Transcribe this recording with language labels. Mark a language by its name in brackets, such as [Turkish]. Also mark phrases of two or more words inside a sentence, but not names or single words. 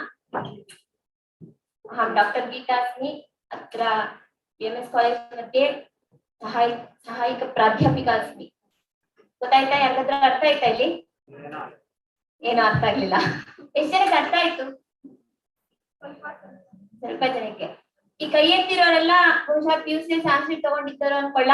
[Sanskrit] अहं डॉक्टर गीता अस्मि. अत्र BMS कॉलेज मध्ये सहायक प्राध्यापिका अस्मि. [Kannada] ಗೊತ್ತಾಯ್ತಾ? ಯಾರಿಗಾದ್ರೂ ಅರ್ಥ ಆಯ್ತಾ? ಇಲ್ಲಿ ಏನು ಅರ್ಥ ಆಗ್ಲಿಲ್ಲ. ಎಷ್ಟು ಜನಕ್ಕೆ ಅರ್ಥ ಆಯ್ತು? ಸ್ವಲ್ಪ ಜನಕ್ಕೆ. ಈ ಕೈ ಎತ್ತಿರೋರೆಲ್ಲ ಬಹುಶಃ PUC ಸಂಸ್ಕೃತ ತಗೊಂಡಿದ್ದಾರೋ ಅನ್ಕೊಳ್ಳ.